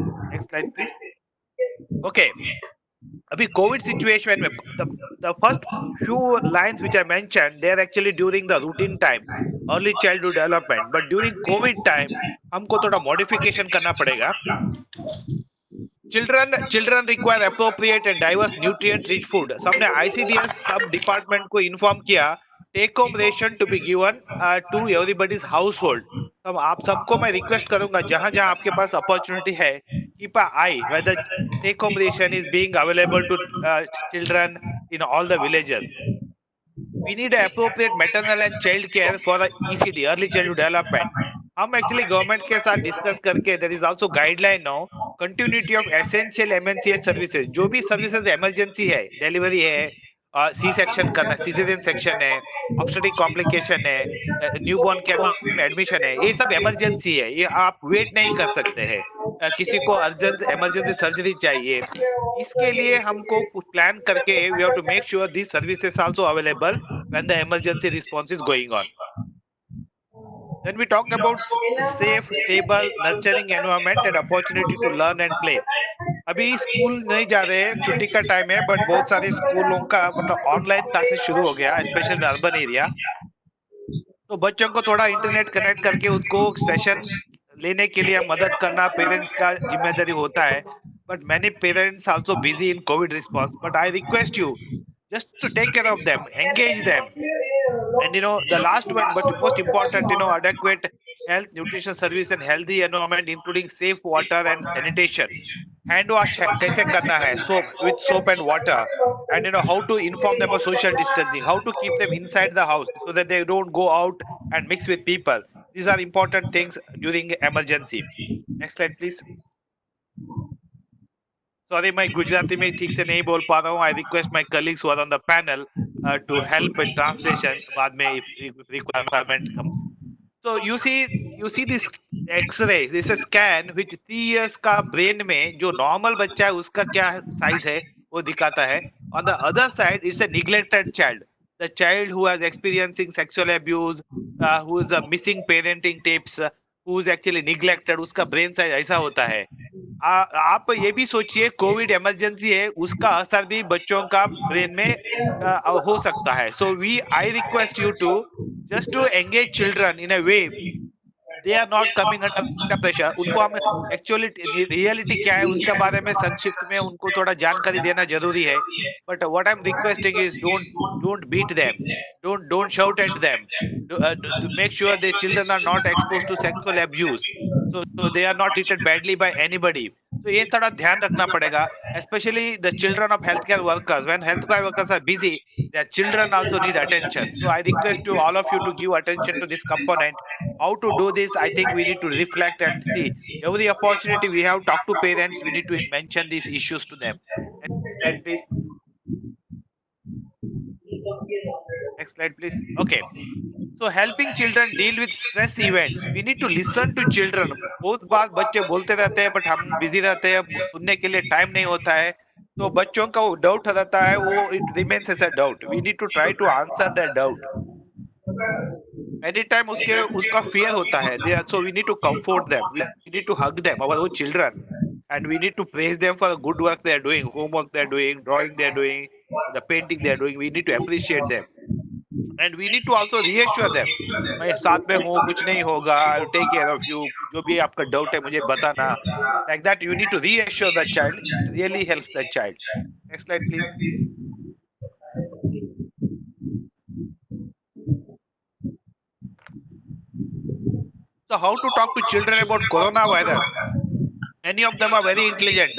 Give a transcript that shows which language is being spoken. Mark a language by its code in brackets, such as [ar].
[en] Next slide, please. Okay. [hi] अभी COVID situation में [en] the first few lines which I mentioned, they are actually during the routine time, early childhood development. But during COVID time, [hi] हमको थोड़ा modification करना पड़ेगा. [en] Children require appropriate and diverse nutrient rich food. [hi] सबने ICDS सब department को inform किया, [en] Take home ration to be given to everybody's household. [hi] तब आप सबको मैं रिक्वेस्ट करूंगा जहां जहां आपके पास अपॉर्चुनिटी है, [en] keep an eye whether take home ration is being available to children in all the villages. We need appropriate maternal and child care for the ECD, early childhood development. [hi] हम actually government के साथ discuss करके [en] There is also guideline now, continuity of essential MNCH services. [hi] जो भी services emergency है, delivery है, C section करना, caesarean section है, ऑब्स्टेट्रिक कॉम्प्लिकेशन है, न्यूबॉर्न केयर में एडमिशन है, ये सब इमरजेंसी है. ये आप वेट नहीं कर सकते हैं. किसी को अर्जेंट इमरजेंसी सर्जरी चाहिए, इसके लिए हमको प्लान करके [en] We have to make sure this services also available when the emergency response is going on. Then we talked about safe, stable, nurturing environment and opportunity to learn and play. [hi] अभी school नहीं जा रहे, छुट्टी का time है, but बहुत सारे स्कूलों का मतलब ऑनलाइन क्लासेस शुरू हो गया, [en] Special in urban area. [hi] तो बच्चों को थोड़ा इंटरनेट कनेक्ट करके उसको सेशन लेने के लिए मदद करना पेरेंट्स का जिम्मेदारी होता है. [en] But many parents also busy in COVID response. But I request you just to take care of them, engage them. And the last one, but most important, adequate health, nutrition service and healthy environment, including safe water and sanitation. Hand wash [hi] kaise karna hai, [en] with soap and water. And how to inform them of social distancing, how to keep them inside the house so that they don't go out and mix with people. These are important things during emergency. Next slide, please. [hi] Sorry मैं गुजराती में ठीक से नहीं बोल पा रहा हूँ. [en] I request my colleagues who are on the panel to help in translation [hi] बाद में [en] if requirement comes. So you see this X-ray, this is scan which 3 years [hi] का brain में जो normal बच्चा है उसका क्या size है वो दिखाता है. [en] On the other side, it's a neglected child. The child who is experiencing sexual abuse, who is missing parenting tapes, who is actually neglected, [hi] उसका brain size ऐसा होता है. आप ये भी सोचिए कोविड इमरजेंसी है उसका असर भी बच्चों का ब्रेन में हो सकता है. [en] So we I request you to just to engage children in a way they are not coming under pressure. [hi] उनको हम एक्चुअली रियलिटी क्या है उसके बारे में संक्षिप्त में उनको थोड़ा जानकारी देना जरूरी है. [en] But what I am requesting is don't beat them, don't shout at them, to make sure the children are not exposed to sexual abuse, so they are not treated badly by anybody. [hi] तो ये थोड़ा ध्यान रखना पड़ेगा, [en] especially the children of healthcare workers. When healthcare workers are busy, their children also need attention. So I request to all of you to give attention to this component. How to do this? I think we need to reflect and see every opportunity we have. Talk to parents. We need to mention these issues to them. Next slide, please. Next slide, please. Okay. So helping children deal with stress events. We need to listen to children. [hi] बहुत बार बच्चे बोलते रहते हैं, but हम busy रहते हैं, सुनने के लिए टाइम नहीं होता है. तो बच्चों का वो डाउट रहता है, वो [en] It remains as a doubt. We need to try to answer that doubt. Any time [hi] उसका फियर होता है. [en] So we need to comfort them, we need to hug them, our own children, and we need to praise them for the good work they are doing, homework they are doing, drawing they are doing, the painting they are doing. We need to appreciate them. And we need to also reassure them, [hi] मैं साथ में हूँ, कुछ नहीं होगा, [en] I will take care of you, [hi] जो भी आपका डाउट है मुझे बताना. [en] Like that you need to reassure the child. It really helps the child. Next slide, please. So how to talk to children about coronavirus? Many of them are very intelligent.